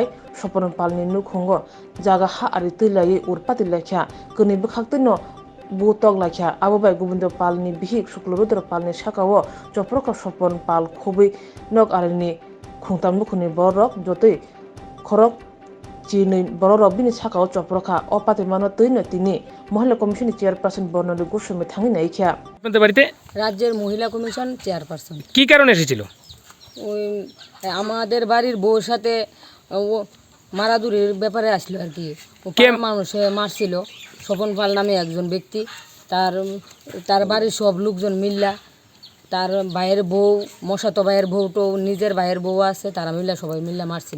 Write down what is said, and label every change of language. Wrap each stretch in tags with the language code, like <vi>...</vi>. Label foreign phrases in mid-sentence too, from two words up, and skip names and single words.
<trp>Sopon Palni nukhungo jaga ha ari tulayi urpati lekha kuni bkhakti no butok lakha abobai Gobindo Palni bihik Shuklorudra Palni sakawo choproka Sopon Pal khubi nok arini khungtam nukhuni borok jotoi khorok chini borok bini sakawo choproka opati mano tino tini</trp> <bn>মহিলা কমিশনের চেয়ারপারসন</bn> <trp>বর্ণালী গোস্বামী থাঙ্গি নাইখিয়া</trp> <bn>আপনাদের বাড়িতে রাজ্যের মহিলা কমিশন চেয়ারপারসন। কি কারণে এসেছিল? ওই আমাদের বাড়ির বউর সাথে ও মারাদুরির ব্যাপারে আসলো আর কি। ও মানুষে মারছিল স্বপন পাল নামে একজন ব্যক্তি, তার বাড়ির সব লোকজন মিল্লা, তার ভাইয়ের বউ, মশাতো ভাইয়ের বউটো নিজের ভাইয়ের বউ আছে, তারা মিল্লা সবাই মিল্লা মারছিল।</bn>